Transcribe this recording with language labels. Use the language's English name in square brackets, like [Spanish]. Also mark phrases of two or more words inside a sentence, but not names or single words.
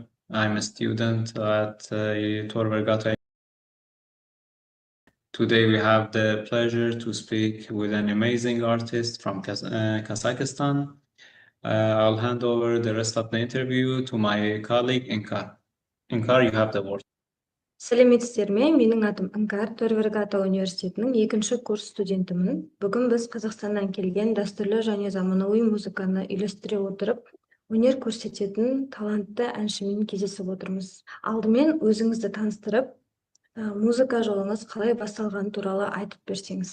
[English] I'm a student at Tor Vergata. Today we have the pleasure to speak with an amazing artist from Kazakhstan. I'll hand over the rest of the interview to my colleague Inkar. Inkar, you have the word. [Kazakh] Сәлеметсіздер ме? Менің атым Іңкар, Тор Вергата университетінің 2-ші курс студентімін. Бүгін біз Қазақстаннан келген дәстүрлі және заманауи музыканы үйлестіре отырып, өнер көрсететін талантты әншімен кездесіп отырмыз. Алдымен өзіңізді таныстырып, музыка жолыңыз қалай басталғаны туралы айтып берсеңіз.